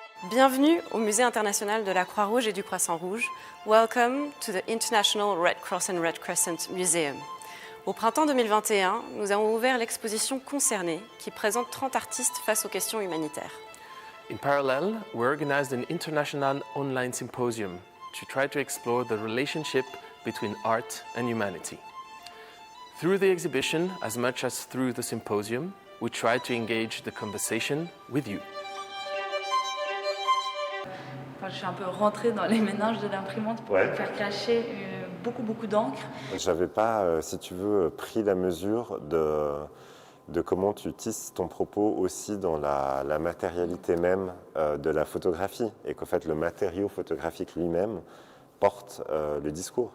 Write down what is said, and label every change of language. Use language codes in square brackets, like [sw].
[fr] Bienvenue au Musée international de la Croix-Rouge et du Croissant-Rouge. [en] Welcome to the International Red Cross and Red Crescent Museum. [fr] Au printemps 2021, nous avons ouvert l'exposition Concernés, qui présente 30 artistes face aux questions humanitaires. [en] In parallel, we organized an international online symposium to try to explore the relationship between art and humanity. Through the exhibition, as much as through the symposium, we tried to engage the conversation with you. [fr] Enfin, je suis un peu rentrée dans les méninges de l'imprimante pour faire cracher beaucoup d'encre. J'avais pas, si tu veux, pris la mesure de comment tu tisses ton propos aussi dans la matérialité même de la photographie et qu'en fait le matériau photographique lui-même porte le discours.